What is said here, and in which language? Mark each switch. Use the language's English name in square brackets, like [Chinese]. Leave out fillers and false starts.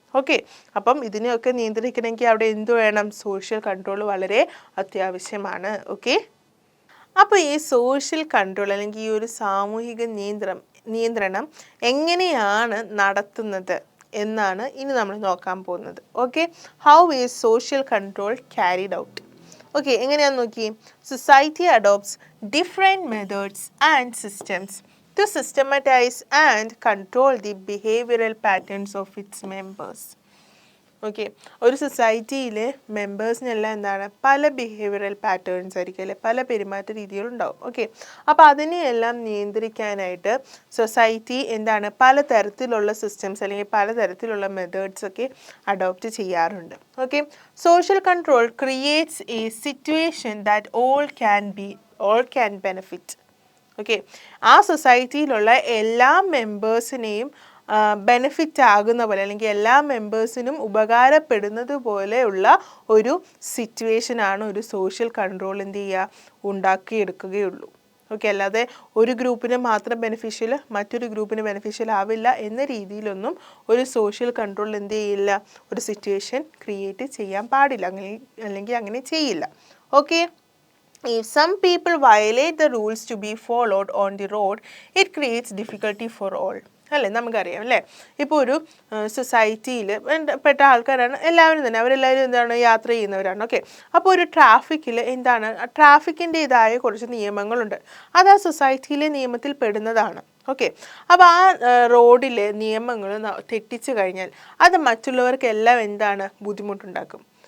[Malayalam] Okay, അപ്പം ഇതിനെയൊക്കെ നിയന്ത്രിക്കണമെങ്കിൽ അവിടെ എന്ത് വേണം? സോഷ്യൽ കൺട്രോൾ വളരെ അത്യാവശ്യമാണ്. ഓക്കെ, അപ്പോൾ ഈ സോഷ്യൽ കൺട്രോൾ അല്ലെങ്കിൽ ഈ ഒരു സാമൂഹിക നിയന്ത്രണം എങ്ങനെയാണ് നടത്തുന്നത് എന്നാണ് ഇനി നമ്മൾ നോക്കാൻ പോകുന്നത്. [English] Okay, how is social control carried out? [Malayalam] Okay, എങ്ങനെയാണെന്ന് നോക്കി. [English] Society adopts different methods and systems to systematize and control the behavioral patterns of its members. [Malayalam] Okay, ഒരു സൊസൈറ്റിയിലെ മെമ്പേഴ്സിനെല്ലാം പല ബിഹേവിയറൽ പാറ്റേൺസ് ആയിരിക്കും അല്ലെ, പല പെരുമാറ്റ രീതികളുണ്ടാവും. ഓക്കെ, അപ്പോൾ അതിനെയെല്ലാം നിയന്ത്രിക്കാനായിട്ട് സൊസൈറ്റി പലതരത്തിലുള്ള സിസ്റ്റംസ് അല്ലെങ്കിൽ പലതരത്തിലുള്ള മെത്തേഡ്സ് ഒക്കെ അഡോപ്റ്റ് ചെയ്യാറുണ്ട്. [English] Okay, social control creates a situation that all can benefit. [Malayalam] Okay, ആ സൊസൈറ്റിയിലുള്ള എല്ലാ മെമ്പേഴ്സിനെയും ബെനിഫിറ്റ് ആകുന്ന പോലെ അല്ലെങ്കിൽ എല്ലാ മെമ്പേഴ്സിനും ഉപകാരപ്പെടുന്നത് പോലെയുള്ള ഒരു സിറ്റുവേഷനാണ് ഒരു സോഷ്യൽ കൺട്രോൾ ഉണ്ടാക്കിയെടുക്കുകയുള്ളൂ. ഓക്കെ, അല്ലാതെ ഒരു ഗ്രൂപ്പിന് മാത്രം ബെനിഫിഷ്യൽ മറ്റൊരു ഗ്രൂപ്പിന് ബെനിഫിഷ്യൽ ആവില്ല എന്ന രീതിയിലൊന്നും ഒരു സോഷ്യൽ കൺട്രോൾ ഒരു സിറ്റുവേഷൻ ക്രിയേറ്റ് ചെയ്യാൻ പാടില്ല, അല്ലെങ്കിൽ അങ്ങനെ ചെയ്യില്ല. [English] Okay, if some people violate the rules to be followed on the road, it creates difficulty for all. [Malayalam] അല്ലേ, നമുക്കറിയാം അല്ലേ, ഇപ്പോൾ ഒരു സൊസൈറ്റിയിൽ പെട്ട ആൾക്കാരാണ് എല്ലാവരും തന്നെ, അവരെല്ലാവരും യാത്ര ചെയ്യുന്നവരാണ്. ഓക്കെ, അപ്പോൾ ഒരു ട്രാഫിക്കിൽ ട്രാഫിക്കിൻ്റെതായ കുറച്ച് നിയമങ്ങളുണ്ട്, അത് ആ സൊസൈറ്റിയിലെ നിയമത്തിൽ പെടുന്നതാണ്. ഓക്കെ, അപ്പോൾ ആ റോഡിലെ നിയമങ്ങൾ തെറ്റിച്ച് കഴിഞ്ഞാൽ അത് മറ്റുള്ളവർക്കെല്ലാം ബുദ്ധിമുട്ടുണ്ടാക്കും.